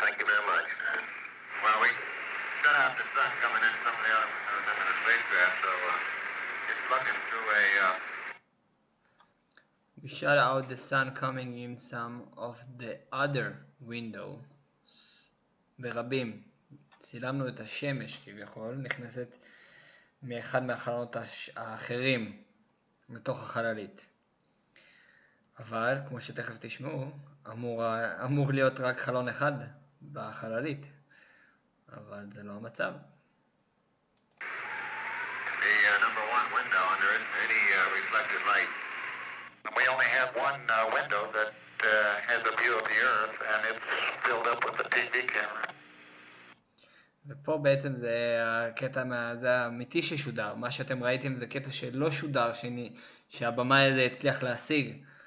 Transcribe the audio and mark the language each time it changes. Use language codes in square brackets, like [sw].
[en] Thank you very much. Well, we shut out the sun coming in some of the other windows into the spacecraft, so it's looking through a... We shut out the sun coming in some of the other windows. ברבים. [he] צילמנו את השמש כביכול, נכנסת מאחד מהחלונות האחרים לתוך החללית. אבל, כמו שתכף תשמעו, אמור להיות רק חלון אחד בחללית. אבל זה לא המצב. [en] The number one window under it, any reflected light. We only have one window that has a view of the Earth, and it's filled up with the TV camera. [he] ופה בעצם זה הקטע, זה האמיתי ששודר. מה שאתם ראיתם זה קטע שלא שודר, שהבמאי הזה הצליח להשיג.